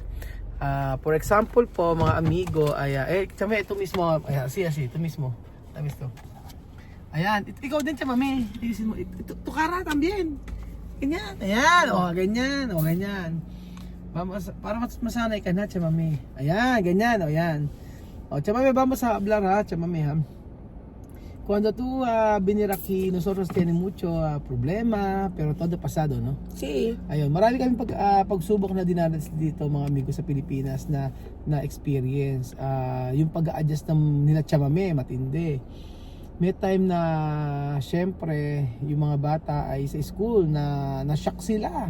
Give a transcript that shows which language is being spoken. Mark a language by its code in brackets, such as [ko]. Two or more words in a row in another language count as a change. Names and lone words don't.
[en] For example [tl] po mga amigo, chame, ito mismo, ito mismo. Tamis to. Ayan, ikaw din chamame. Itisin mo, ito tukara también. Ganyan, ayan, ganyan, ganyan. Para masanay ka na chamame. Ayan, ganyan, ayan. [es] Chamame, vamos a hablar chamame ha. Cuando tú venir aquí, nosotros tenemos mucho problema, pero todo pasado, no? Sí. [tl] Ayun, marami kami pagsubok na dinanas dito mga amigo sa Pilipinas na experience. Yung pag-a-adjust ng nila chamame, matindi. May time na syempre yung mga bata ay sa school na na-shock sila.